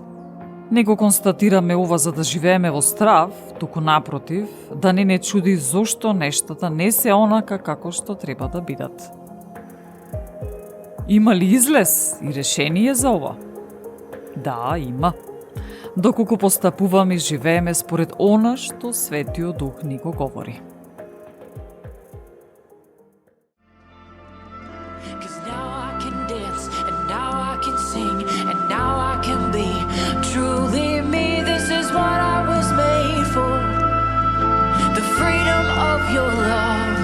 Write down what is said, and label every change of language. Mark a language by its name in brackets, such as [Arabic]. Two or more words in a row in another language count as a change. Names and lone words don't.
[Macedonian] Не го констатираме ова за да живееме во страв, туку напротив, да не чуди зошто нештата не се онака како што треба да бидат. Има ли излез и решение за ова? Да, има. Доколку постапуваме и живееме според она што Светиот Дух ни го говори. [English] Truly me, this is what I was made for. The freedom of your love.